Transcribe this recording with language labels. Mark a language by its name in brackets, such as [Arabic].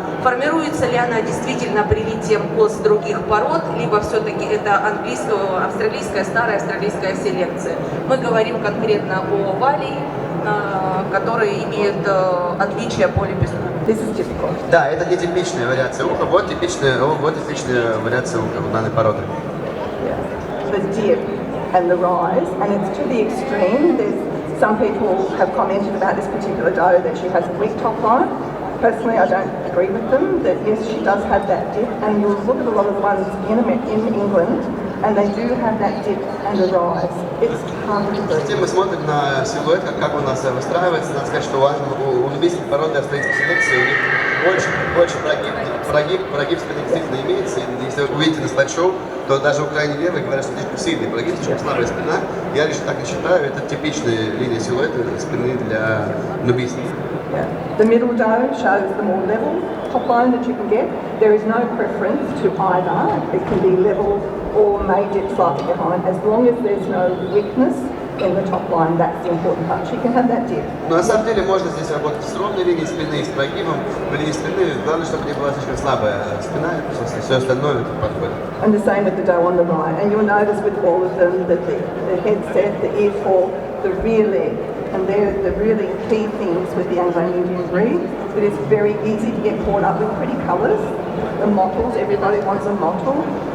[Russian] Формируется ли она действительно привитием коз других пород, либо все-таки это австралийская, старая австралийская селекция? Мы говорим конкретно о Валии, которые имеют отличия по лепестку. Да, это нетипичная вариация уха, вот типичная вариация уха у данной породы. [English] The dip and the rise, and it's to the extreme. Some people have commented about this particular doe that she has a weak top line. Personally, I don't agree with them, that yes, she does have that dip, and you'll look at a lot of the ones in England, and they do have that dip and a rise. It's hard to do. [Russian] Затем мы смотрим на силуэт, как у нас выстраивается. Надо сказать, что у любительской породы австралийской селекции у них больше прогиб спины действительно имеется. Если вы увидите на слайд-шоу, то даже у крайне левой говорят, что слишком сильный прогиб, слишком слабая спина. Я лишь так не считаю, это типичная линия силуэта спины для нубийцев. [English] Yeah. The middle doe shows the more level top line that you can get. There is no preference to either. It can be level or may dip slightly behind. As long as there's no weakness in the top line, that's the important part. She can have that dip. [Russian] Но на самом деле можно здесь работать с ровной линией спины, с прогибом. В линии спины главное, чтобы не была слишком слабая спина, все остальное подходит. [English] And the same with the doe on the right. And you'll notice with all of them that the head set, the ear fall, the rear leg. And they're the really key things with the Anglo-Indian breed. It is very easy to get caught up with pretty colours. The mottles, everybody wants a mottle.